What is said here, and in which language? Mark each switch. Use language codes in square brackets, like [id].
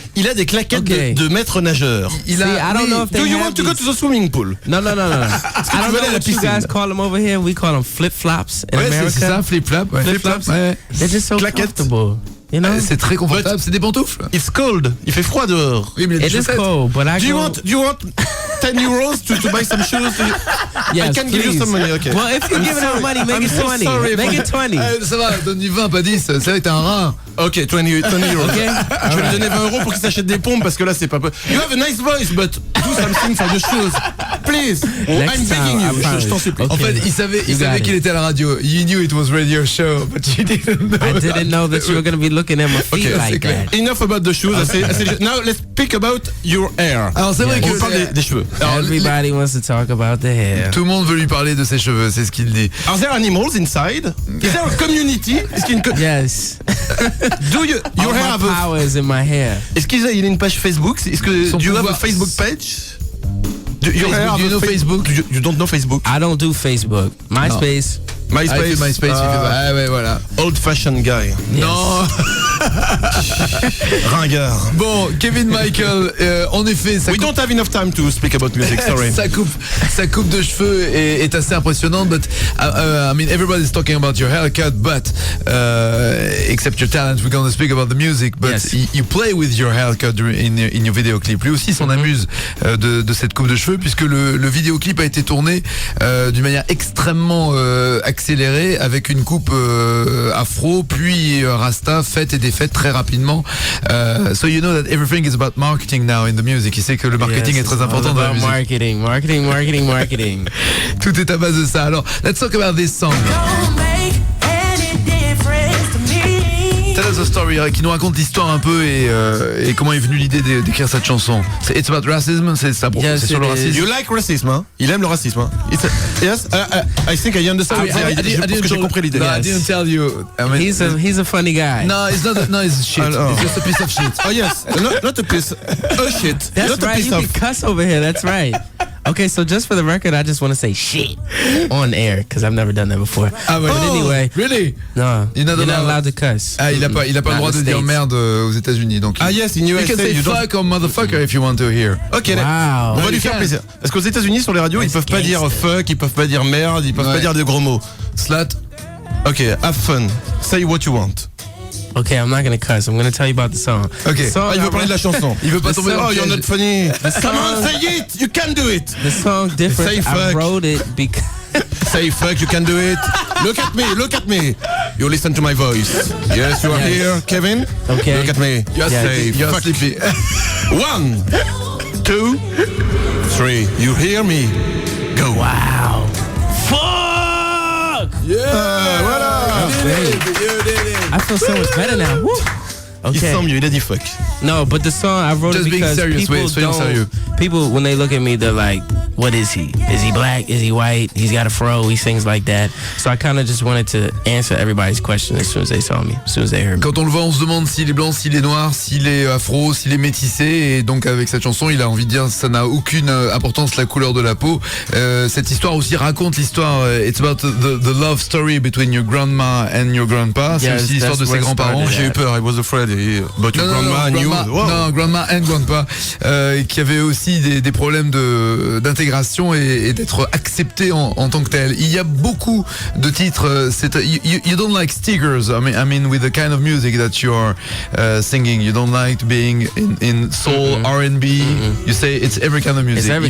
[fr] Il a des claquettes de maître nageur. [en] I don't know if they Do you want to go to the swimming pool? No. I don't know what you guys call them over here. We call them flip-flops in America. [fr] C'est ça, flip-flop. Flip-flops. Ouais. [en] They're just so comfortable. You know? [fr] C'est très confortable, c'est des pantoufles. [en] It's cold. [fr] Il fait froid dehors. Oui, mais [en] it is cold, but do you want 10 euros to buy some shoes? Yes, I can give you some money. Okay. Well, if you're giving out money, make it 20. Make it 20. [fr] Ça va, donne du 20, pas 10. Ça va être un rat. Ok, 20 euros. [en] Okay. [fr] Je vais lui donner 20 euros pour qu'il s'achète des pompes parce que là c'est pas. [en] You have a nice voice, but do something for the shoes, please. I'm begging you. [fr] Je t'en supplie. En fait, il savait qu'il était à la radio. [en] You knew it was radio show, but you didn't know. I didn't know that you were going to be looking at my feet like that. Enough about the shoes. Now let's speak about your hair. [fr] Alors c'est vrai qu'on parle des cheveux. [en] Everybody wants to talk about the hair. [fr] Tout le monde veut lui parler de ses cheveux, c'est ce qu'il dit. [en] Are there animals inside? Is there a community? Yes. Do you have powers in my hair? [fr] Est-ce qu'il a une page Facebook? Est-ce que [en] do you have a Facebook page? Do you know Facebook? You don't know Facebook? I don't do Facebook. MySpace. [fr] MySpace. Ah ouais, voilà. [en] Old fashioned guy. Yes. [fr] Non. Ringard. Bon, Kevin Michael, en effet, [en] We don't have enough time to speak about music, sorry. [fr] sa coupe de cheveux est assez impressionnante, [en] but I mean, everybody's talking about your haircut, but except your talent, we're going to speak about the music, but yes. you play with your haircut in your video clip. [fr] Lui aussi s'en amuse de cette coupe de cheveux, puisque le vidéoclip a été tourné d'une manière extrêmement accélérée, avec une coupe afro, puis rasta, faite et défaite très rapidement. [en] So you know that everything is about marketing now in the music. [fr] Il sait que le marketing est très important dans la musique. [en] Marketing. [fr] Tout est à base de ça. Alors, [en] let's talk about this song. Tell us a story, [fr] qui nous raconte l'histoire un peu et comment est venue l'idée d'écrire cette chanson. C'est It's About Racism, c'est ça, c'est sur le racisme. [en] You like racism, hein? [fr] Il aime le racisme, hein? [en] Yes, I think I understand. [fr] Je pense que j'ai compris l'idée. [en] No, I didn't tell you. I mean, he's a funny guy. No, it's not. No, it's shit. It's just a piece of shit. Oh yes, not a piece. A shit. That's not right. A piece You can cuss over here. That's right. Okay, so just for the record, I just want to say shit on air because I've never done that before. [fr] Ah ouais. [en] But anyway, really? No, you're not allowed to cuss. [fr] Ah, il a pas le droit de dire merde aux États-Unis, donc. [en] Ah yes, in USA, you can say fuck or motherfucker if you want to hear. Ok, wow. [fr] On va lui faire plaisir. Parce qu'aux États-Unis, sur les radios, ils peuvent pas dire fuck, ils peuvent pas dire merde, ils peuvent pas dire de gros mots. [en] Slut. Ok, have fun. Say what you want. Okay, I'm not gonna cuss. I'm gonna tell you about the song. Okay. [fr] Il veut parler de la chanson. Il veut pas tomber dans le piège. [en] Oh, you're not funny. Come on, say it. You can do it. The song different. Say fuck. I wrote it because. say fuck, you can do it. Look at me. You listen to my voice. Yes, you are here, Kevin. Okay. Look at me. You're fuck. sleepy. 1, 2, 3. You hear me? Go. Wow. Fuck! Voilà. You did it. I feel so much better now. Woo. Il sent mieux, il a dit fuck. No, but the song I wrote Just it because being serious, people [fr] soyons sérieux. [en] People when they look at me, they're like, "What is he? Is he black? Is he white? He's got a fro. He sings like that." So I kind of just wanted to answer everybody's question as soon as they saw me, as soon as they heard me. [fr] Quand on le voit, on se demande s'il est blanc, s'il est noir, s'il est afro, s'il est métissé. Et donc avec cette chanson, il a envie de dire ça n'a aucune importance la couleur de la peau. Cette histoire aussi raconte l'histoire. [en] It's about the love story between your grandma and your grandpa. [fr] C'est aussi l'histoire de ses grands-parents. J'ai eu peur. [en] I was afraid. But your grandma knew. [fr] Non, [en] grandma and grandpa, [fr] qui avaient aussi des problèmes d'intégration et d'être acceptés en tant que tel. Il y a beaucoup de titres. [en] You don't like stickers. I mean, with the kind of music that you are singing, you don't like being in soul, R&B. You say it's every kind of music.